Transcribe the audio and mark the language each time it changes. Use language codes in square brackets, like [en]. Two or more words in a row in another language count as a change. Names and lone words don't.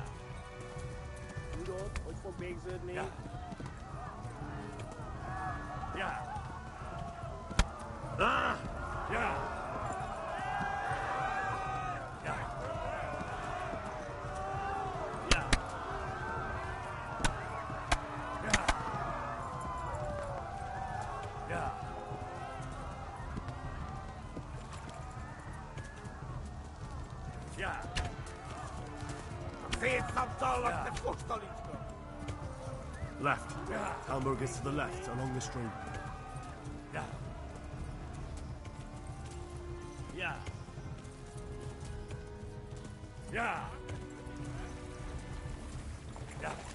[hu] Tudod, hogy fog végződni? [de] Ja. Ja. Ah! Ja. Ja. Ja. Ja. Ja. Ja. [hu] Szétszabdallak, te fostalicska! [en] Left. Hamburg is to the left, along the stream. [de] Ja. Ja. Ja. Ja.